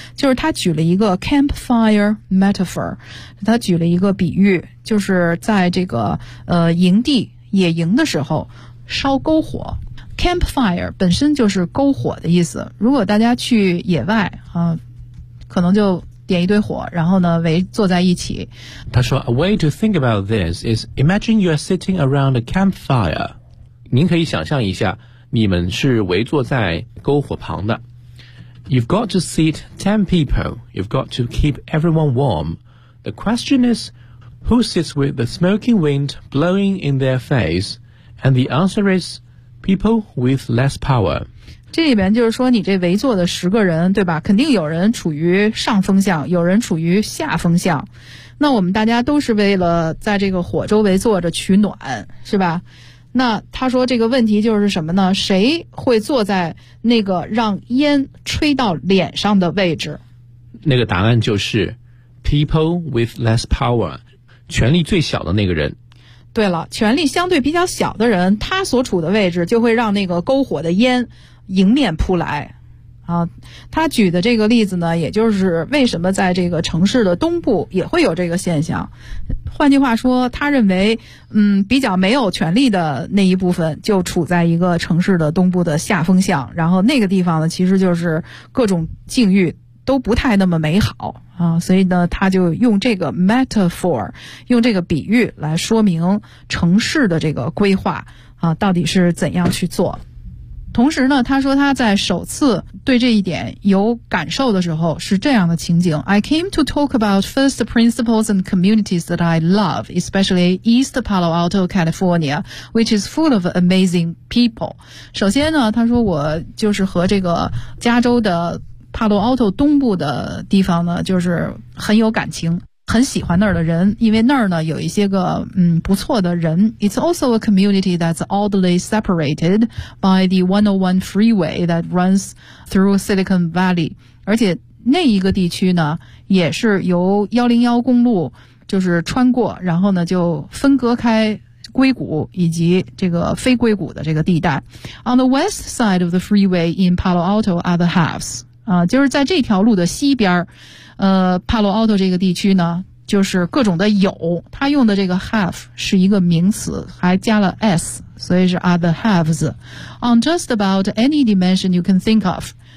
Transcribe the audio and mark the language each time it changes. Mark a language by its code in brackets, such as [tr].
[zh] 就是他举了一个 campfire metaphor， 他举了一个比喻，就是在这个营地野营的时候烧篝火。 campfire 本身就是篝火的意思，如果大家去野外啊，可能就点一堆火，然后呢围坐在一起。他说 [en] A way to think about this is imagine you're sitting around a campfire. [zh] 您可以想象一下，你们是围坐在篝火旁的。 [en] You've got to seat 10 people. You've got to keep everyone warm. The question is who sits with the smoking wind blowing in their face? And the answer is people with less power. [zh] 这里边就是说你这围坐的十个人对吧，肯定有人处于上风向，有人处于下风向。那我们大家都是为了在这个火周围坐着取暖是吧，那他说这个问题就是什么呢，谁会坐在那个让烟吹到脸上的位置。那个答案就是 [en] people with less power， [zh] 权力最小的那个人。对了，权力相对比较小的人，他所处的位置就会让那个篝火的烟迎面扑来啊。他举的这个例子呢，也就是为什么在这个城市的东部也会有这个现象。换句话说，他认为比较没有权力的那一部分就处在一个城市的东部的下风向，然后那个地方呢其实就是各种境遇都不太那么美好啊，所以呢他就用这个 metaphor， 用这个比喻来说明城市的这个规划啊到底是怎样去做。同时呢他说他在首次对这一点有感受的时候是这样的情景， [en] I came to talk about first principles and communities that I love, especially East Palo Alto, California, which is full of amazing people. [zh] 首先呢他说我就是和这个加州的帕洛奥托东部的地方呢就是很有感情，很喜欢那儿的人，因为那儿呢有一些个不错的人。 [en] It's also a community that's oddly separated by the 101 freeway that runs through Silicon Valley. [zh] 而且那一个地区呢也是由101公路就是穿过，然后呢就分割开硅谷以及这个非硅谷的这个地带。 [en] On the west side of the freeway in Palo Alto are the halves. [zh] 就是在这条路的西边帕洛奥托这个地区呢就是各种的有，他用的这个 have 是一个名词还加了 s， 所以是 [en] other haves on just about any dimension you can think of。